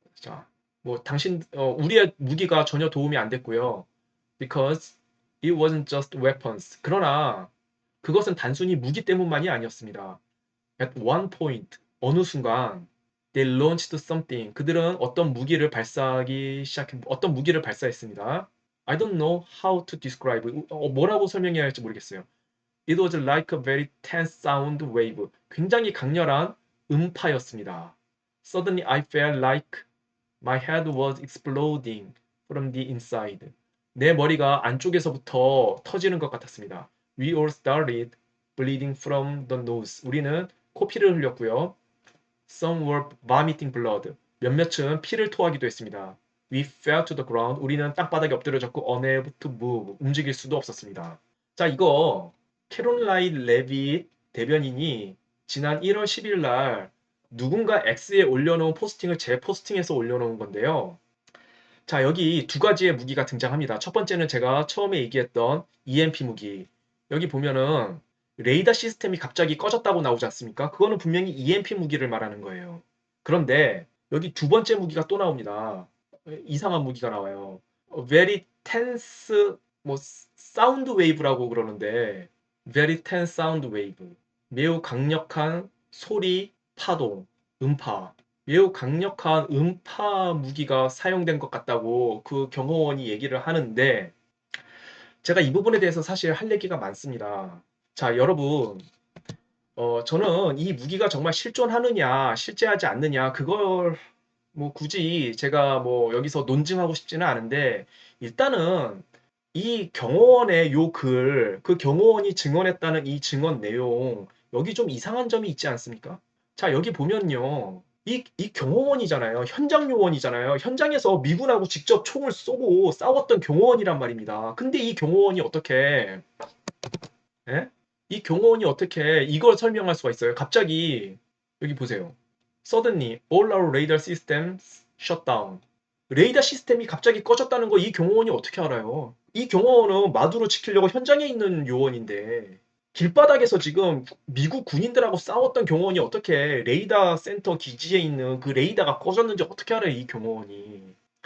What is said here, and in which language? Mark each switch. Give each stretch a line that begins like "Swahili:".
Korean: 자, 우리의 무기가 전혀 도움이 안 됐고요.
English: Because it wasn't just weapons.
Korean: 그러나 그것은 단순히 무기 때문만이 아니었습니다.
English: At one point,
Korean: 어느 순간
English: they launched something.
Korean: 그들은 어떤 무기를 발사했습니다.
English: I don't know how to describe.
Korean: 뭐라고 설명해야 할지 모르겠어요.
English: It was like a very tense sound wave.
Korean: 굉장히 강렬한 음파였습니다.
English: Suddenly I felt like my head was exploding from the inside.
Korean: 내 머리가 안쪽에서부터 터지는 것 같았습니다.
English: We all started bleeding from the nose.
Korean: 우리는 코피를 흘렸고요.
English: Some were vomiting blood.
Korean: 몇몇은 피를 토하기도 했습니다.
English: We fell to the ground.
Korean: 우리는 땅바닥에 엎드려졌고
English: unable to move.
Korean: 움직일 수도 없었습니다. 자, 이거 캐롤라인 레빗 대변인이 지난 1월 10일 날 누군가 X에 올려놓은 포스팅을 제 포스팅에서 올려놓은 건데요. 자, 여기 두 가지의 무기가 등장합니다. 첫 번째는 제가 처음에 얘기했던 EMP 무기. 여기 보면은 레이더 시스템이 갑자기 꺼졌다고 나오지 않습니까? 그거는 분명히 EMP 무기를 말하는 거예요. 그런데 여기 두 번째 무기가 또 나옵니다. 이상한 무기가 나와요.
English: Very tense
Korean: 사운드 웨이브라고 그러는데
English: Very tense sound wave.
Korean: 매우 강력한 소리, 파동, 음파. 매우 강력한 음파 무기가 사용된 것 같다고 그 경호원이 얘기를 하는데 제가 이 부분에 대해서 사실 할 얘기가 많습니다. 자, 여러분, 저는 이 무기가 정말 실존하느냐, 실제하지 않느냐, 그걸 굳이 제가 여기서 논증하고 싶지는 않은데 일단은 이 경호원의 그 경호원이 증언했다는 이 증언 내용 여기 좀 이상한 점이 있지 않습니까? 자, 여기 보면요. 이 경호원이잖아요. 현장 요원이잖아요. 현장에서 미군하고 직접 총을 쏘고 싸웠던 경호원이란 말입니다. 근데 이 경호원이 어떻게 예? 이 경호원이 어떻게 이걸 설명할 수가 있어요? 갑자기 여기 보세요.
English: Suddenly, all our radar systems shut down.
Korean: 레이더 시스템이 갑자기 꺼졌다는 거 이 경호원이 어떻게 알아요? 이 경호원은 마두로 지키려고 현장에 있는 요원인데 길바닥에서 지금 미국 군인들하고 싸웠던 경호원이 어떻게 레이더 센터 기지에 있는 그 레이더가 꺼졌는지 어떻게 알아요? 이 경호원이.